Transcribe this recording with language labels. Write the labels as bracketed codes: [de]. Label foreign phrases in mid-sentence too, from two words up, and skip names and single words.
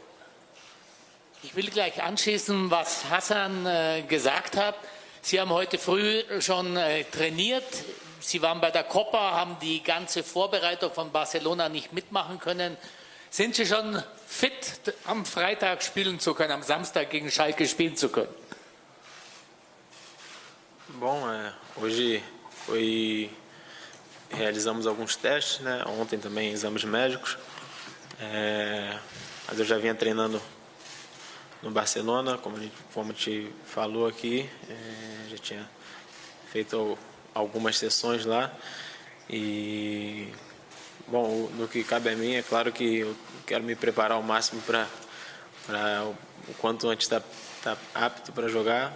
[de] Ich will gleich anschließen, was Hassan gesagt hat. Sie haben heute früh schon trainiert. Sie waren bei der Copa, haben die ganze Vorbereitung von Barcelona nicht mitmachen können. Sind Sie schon fit, am Freitag spielen zu können, am Samstag gegen Schalke spielen zu können? [pt] Bom, hoje realizamos alguns testes, né? Ontem também exames médicos. Mas eu já vinha treinando no Barcelona, como a gente falou aqui, já tinha feito algumas sessões lá e, bom, no que cabe a mim, é claro que eu quero me preparar ao máximo para o quanto antes estar apto para jogar.